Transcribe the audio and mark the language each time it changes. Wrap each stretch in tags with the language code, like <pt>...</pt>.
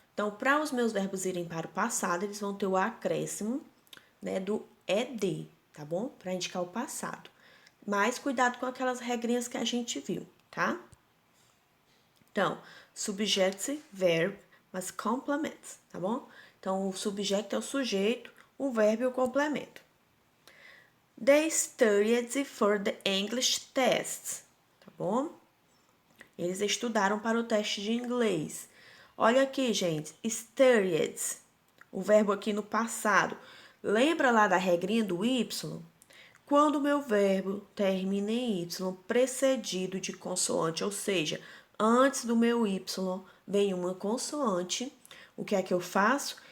<pt>Então, para os meus verbos irem para o passado, eles vão ter o acréscimo, né, do ed, tá bom? Para indicar o passado. Mas cuidado com aquelas regrinhas que a gente viu, tá? Então, subject, verb, mas complements, tá bom? Então, o subject é o sujeito, o verbo e o complemento.</pt> <en>They studied for the English test,</en> <pt>tá bom? Eles estudaram para o teste de inglês. Olha aqui, gente, studied, o verbo aqui no passado. Lembra lá da regrinha do Y? Quando o meu verbo termina em Y precedido de consoante, ou seja, antes do meu Y vem uma consoante, o que é que eu faço?</pt>